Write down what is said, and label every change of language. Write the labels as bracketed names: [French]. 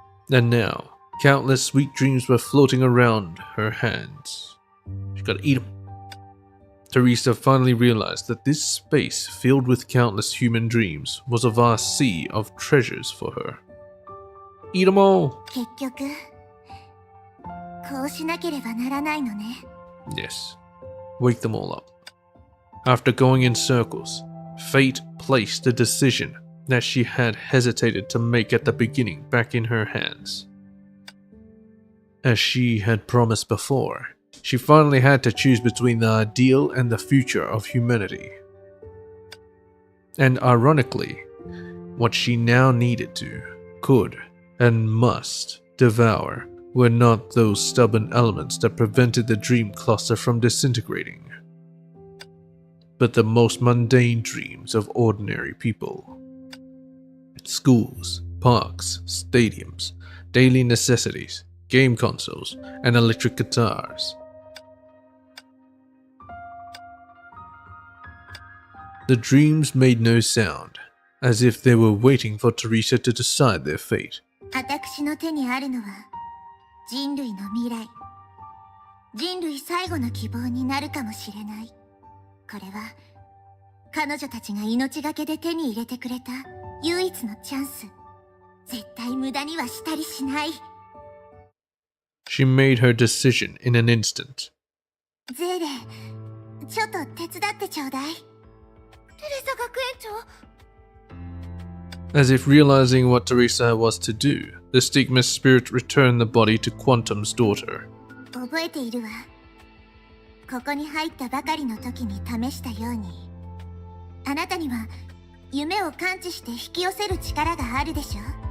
[English] And now, countless sweet dreams were floating around her hands. She gotta eat them. Teresa finally realized that this space filled with countless human dreams was a vast sea of treasures for her. Eat them all! [Japanese] 結局こうしなければならないのね。 [English] Yes. Wake them all up. After going in circles, fate placed the decision that she had hesitated to make at the beginning back in her hands. As she had promised before, she finally had to choose between the ideal and the future of humanity. And ironically, what she now needed to, could, and must devour were not those stubborn elements that prevented the dream cluster from disintegrating, but the most mundane dreams of ordinary people. Schools, parks, stadiums, daily necessities, game consoles, and electric guitars. The dreams made no sound, as if they were waiting for Teresa to decide their fate. [Japanese] 私の手にあるのは人類の未来。人類最後の希望になるかもしれない。これは彼女たちが命がけで手に入れてくれた唯一のチャンス。絶対無駄にはしたりしない。 [English] She made her decision in an instant. [Japanese] ゼーレ、ちょっと手伝ってちょうだい。テレサ学園長。 [English] As if realizing what Teresa was to do, the stigma spirit returned the body to Quantum's daughter. [Japanese] 覚えているわ。ここに入ったばかりの時に試したように、あなたには夢を感知して引き寄せる力があるでしょ。